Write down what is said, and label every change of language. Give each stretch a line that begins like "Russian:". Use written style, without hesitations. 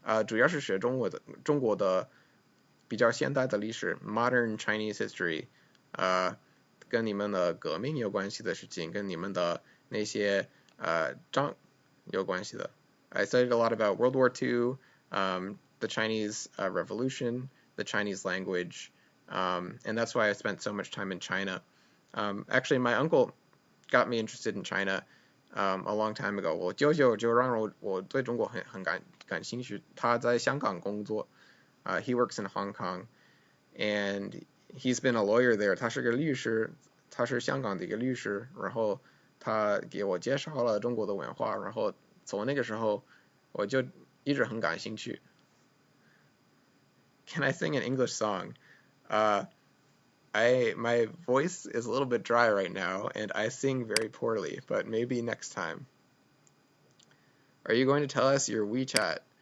Chinese: 主要是学中国的比较现代的历史 ，
English: modern Chinese history，
Chinese: 跟你们的革命有关系的事情，跟你们的那些仗有关系的。
English: I studied a lot about World War II, the Chinese Revolution, the Chinese language, and that's why I spent so much time in China. Actually, my uncle got me interested in China a long time ago.
Chinese: 我舅舅就让我对中国很感兴趣。他在香港工作，
English: he works in Hong Kong, and he's been a lawyer there.
Chinese: 他是个律师，他是香港的一个律师。然后他给我介绍了中国的文化，然后从那个时候我就一直很感兴趣。
English: Can I sing an English song? My voice is a little bit dry right now, and I sing very poorly, but maybe next time. Are you going to tell us your WeChat?